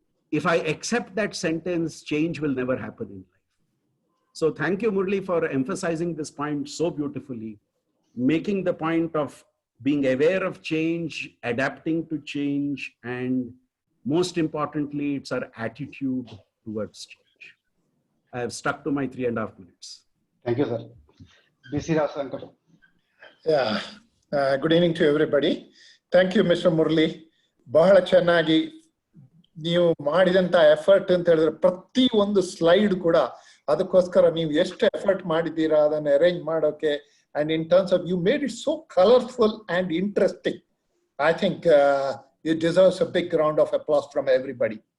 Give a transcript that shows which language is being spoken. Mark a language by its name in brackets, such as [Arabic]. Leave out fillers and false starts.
[English] If I accept that sentence, change will never happen in life. So thank you, Murali, for emphasizing this point so beautifully, making the point of being aware of change, adapting to change, and most importantly, it's our attitude towards change. I have stuck to my 3.5 minutes. Thank you, sir. B.C. Rasankar. Yeah. Good evening to everybody. Thank you, Mr. Murali. [Kannada] ಬಹಳ ಚೆನ್ನಾಗಿ ನೀವು ಮಾಡಿದಂತ effort ಅಂತ ಹೇಳಿದ್ರೆ ಪ್ರತಿ ಒಂದು slide ಕೂಡ ಅದಕ್ಕೋಸ್ಕರ ನೀವು ಎಷ್ಟು ಎಫರ್ಟ್ ಮಾಡಿದ್ದೀರಾ ಅದನ್ನ ಅರೇಂಜ್ ಮಾಡೋಕೆ [English] and in terms of you made it so colorful and interesting. I think it deserves a big round of applause from everybody.